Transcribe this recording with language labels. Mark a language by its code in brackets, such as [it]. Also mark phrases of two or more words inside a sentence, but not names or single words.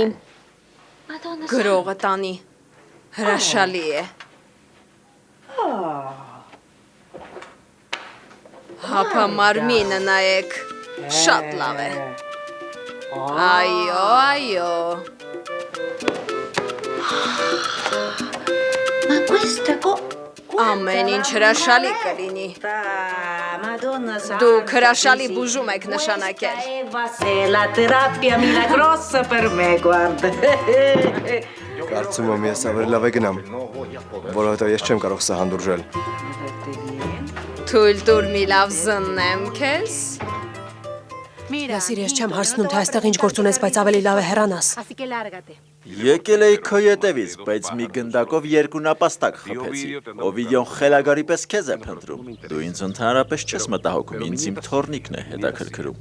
[hy] Գրողը տանի, հրաշալի է։ Հապա մարմինը նայեք, շատ լավ է։ Այո։ Ամեն ինչ հրաշալի կլինի։ Դուք հրաշալի բուժում եք նշանակել։ [it] La terapia milagrosa per me, guarda. [hy] Կարծում եմ ես ավելի լավ է գնամ, որովհետև ես չեմ կարող սա հանդուրժել։ Թույլ տուր մի լավ զննեմ քեզ։ Լսիր, ես չեմ հարցնում, թե այստեղ ինչ գործ ունես, բայց ավելի լավ է հեռանաս։ Եկել էի քո ետևից, բայց մի գնդակով 2 նապաստակ խփեցի։ Օվիդիոն խելագարի պես քեզ է փնտրում։ Դու ինձ ընդհանրապես չես մտահոգում, ինձ իմ թորնիկն է հետաքրքրում։